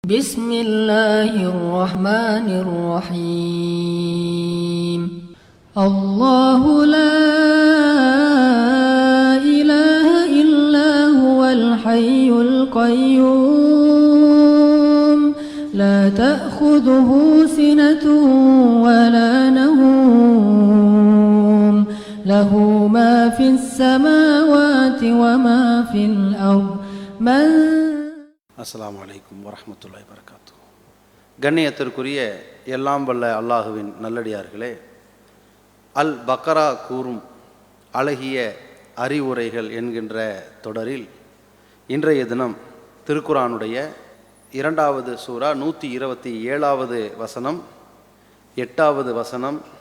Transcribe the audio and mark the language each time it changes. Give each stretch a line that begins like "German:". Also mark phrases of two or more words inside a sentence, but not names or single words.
Arabic: بسم الله الرحمن الرحيم الله لا إله إلا هو الحي القيوم لا تأخذه سنة ولا نوم له ما في السماوات وما في الأرض من السلام عليكم ورحمة الله وبركاته.
Tamil: கண்ணியத்திற்குரிய எல்லாம் வல்ல அல்லாஹுவின் நல்லடியார்களே, அல் பக்ரா கூறும் அழகிய அறிவுரைகள் என்கின்ற தொடரில் இன்றைய தினம் திருக்குரானுடைய 2வது சூரா 127வது வசனம், 8வது வசனம்,